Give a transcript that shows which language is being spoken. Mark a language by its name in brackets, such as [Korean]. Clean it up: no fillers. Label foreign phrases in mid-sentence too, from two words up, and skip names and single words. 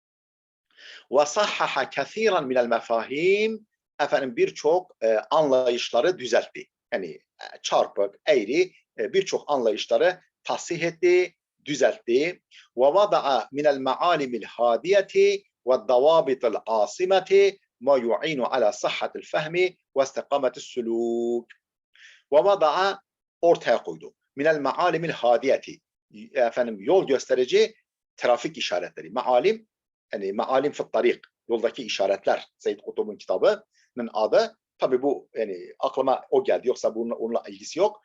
[Arabic] وصحح كثيرا من المفاهيم, [Turkish] birçok anlayışları düzeltti. Yani çarpık, eğri birçok anlayışları tahsih etti, düzeltti. [Arabic] ووضع من المعالم الهادية والضوابط العاصمة ما يعين على صحة الفهم واستقامة السلوك. ووضع, [Turkish] ortaya koydu. [Arabic] من المعالم الهادية, [Turkish] yol gösterici trafik işaretleri. Maalim, yani [Arabic] معالم في الطريق, [Turkish] yoldaki işaretler. Seyyid Kutub'un kitabının adı. Tabi bu yani aklıma o geldi, yoksa onunla ilgisi yok.